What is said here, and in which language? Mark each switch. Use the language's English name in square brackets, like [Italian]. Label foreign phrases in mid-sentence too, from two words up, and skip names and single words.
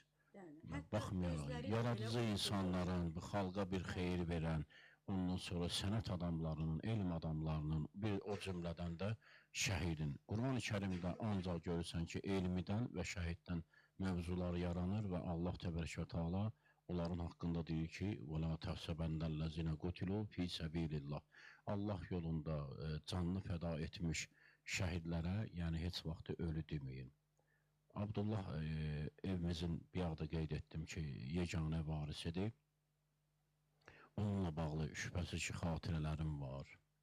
[Azerbaijani] Baxmayaraq, yaradıcı insanların, bu xalqa bir xeyir verən, ondan sonra sənət adamlarının, elm adamlarının, bir o cümlədən də şəhidin. Quran-ı Kərimdə ancaq görürsən ki, elmidən və şəhiddən mövzular yaranır və Allah [Arabic] تبارك وتعالى [Azerbaijani] onların haqqında deyir ki, [Arabic] وَلَا تَحْسَبَنَّ الَّذِينَ قُتِلُوا فِي سَبِيلِ اللّٰهِ [Azerbaijani] Allah yolunda canını fəda etmiş şəhidlərə, yəni heç vaxtı ölü deməyin. Abdullah evimizin bir yağda qeyd etdim ki, yeganə varisidir. Onunla bağlı şübhəsiz ki, xatirələrim var.